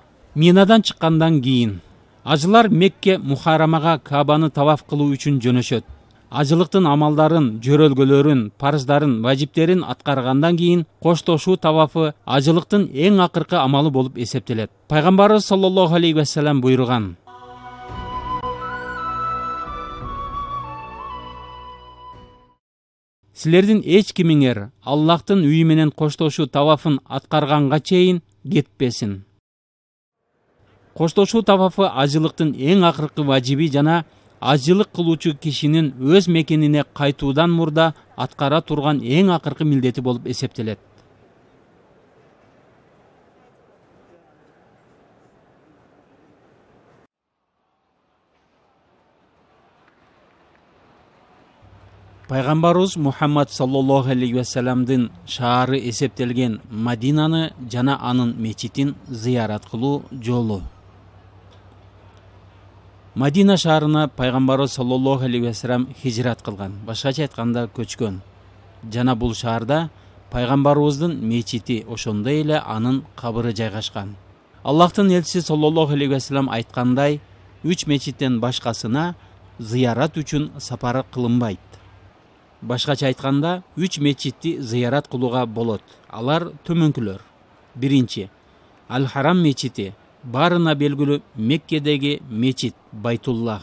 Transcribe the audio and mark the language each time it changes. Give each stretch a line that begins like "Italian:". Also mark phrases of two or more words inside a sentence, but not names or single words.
Kyrgyz: Минадан чыккандан кийин ажылар Мекке Мухарамага Кабаны таваф кылуу үчүн жөнөшөт. Ажылыктын амалдарын, жөрөлгөлөрүн, парыздарын, важиптерин аткаргандан кийин коштошуу тавафы ажылыктын эң акыркы амалы болуп эсептелет. Пайгамбарыбыз
Arabic: صلى الله عليه وسلم
Kyrgyz: буйруган: Силердин эч кимиңер Аллахтын үйү менен коштошуу тавафын аткарганга чейин кетпесин. Коштошуу тавафы ажылыктын эң акыркы важиби жана ажылык кылуучу кишинин өз мекенине кайтуудан мурда аткара турган эң акыркы милдети болуп эсептелет. Пайгамбарыбыз Мухаммад
Arabic: صلى الله عليه وسلم
Kyrgyz: шаары эсептелген Мадинаны жана анын мечитин зыярат кылуу жолу. Мадина шаарына Пайгамбарыбыз
Arabic: صلى الله عليه وسلم
Kyrgyz: хижрат кылган, башкача айтканда көчкөн. Жана бул шаарда Пайгамбарыбыздын мечити, ошондой эле анын кабыры жайгашкан. Аллахтын элчиси
Arabic: صلى الله عليه وسلم
Kyrgyz: айткандай, 3 мечиттен башкасына зыярат үчүн сапар кылынбайт. Башкача айтканда, 3 мечитти зыярат кылууга болот. Алар төмөнкүлөр. Биринчи, Аль-Харам мечити, барына белгилүү Меккедеги мечит Байтуллах.